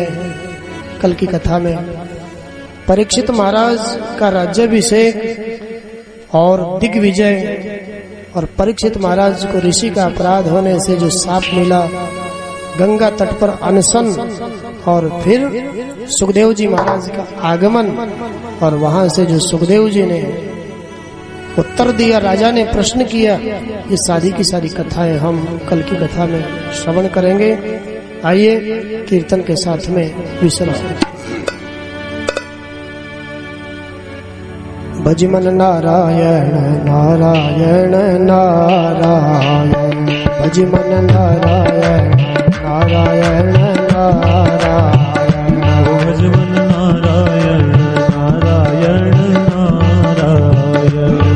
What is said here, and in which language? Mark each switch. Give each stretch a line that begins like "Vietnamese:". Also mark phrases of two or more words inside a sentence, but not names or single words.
Hindi: कल की कथा में परीक्षित महाराज का राज्याभिषेक और दिग्विजय, और परीक्षित महाराज को ऋषि का अपराध होने से जो शाप मिला, गंगा तट पर अनशन, और फिर सुखदेव जी महाराज का आगमन, और वहां से जो सुखदेव जी ने उत्तर दिया, राजा ने प्रश्न किया, ये सारी की सारी कथाएं हम कल की कथा में श्रवण करेंगे। आइए कीर्तन के साथ में विश्राम। भज मन नारायण नारायण नारायण, भज मन नारायण नारायण नारायण, भज मन नारायण नारायण नारायण।